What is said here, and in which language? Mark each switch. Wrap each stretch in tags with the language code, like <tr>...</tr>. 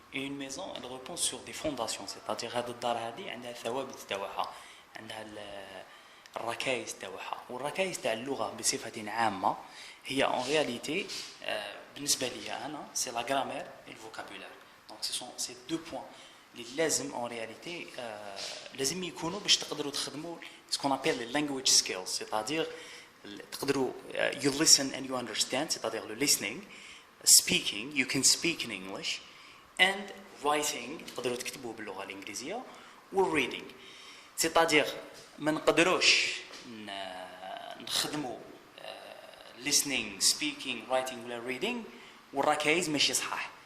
<fr>Et une maison, elle repose sur des fondations. C'est-à-dire,</fr> <ar>هذا الدار هذه عندها الثوابت تاعها، عندها الركائز تاعها، والركائز تاع اللغة بصفة عامة هي</ar> <fr>en réalité</fr> <ar>بالنسبة لي أنا</ar> <fr>c'est la grammaire et le vocabulaire. Donc, ce sont ces deux points.</fr> <ar>اللي لازم</ar> <fr>en réalité</fr> <ar>لازم يكونوا باش تقدروا تخدموا</ar> <fr>ce qu'on appelle les</fr> <en>language skills,</en> <fr>c'est-à-dire</fr> <ar>تقدروا</ar> <en>you listen and you understand, c'est-à-dire le listening, speaking, you can speak in English, and writing</en> <ar>تقدروا تكتبوا باللغة الإنجليزية,</ar> <en>و reading, c'est-à-dire</en> <ar>ما نقدروش نخدموا</ar> <en>listening, speaking, writing</en> <ar>ولا</ar> <en>reading</en> <ar>والركائز ماشي صحاح.</ar>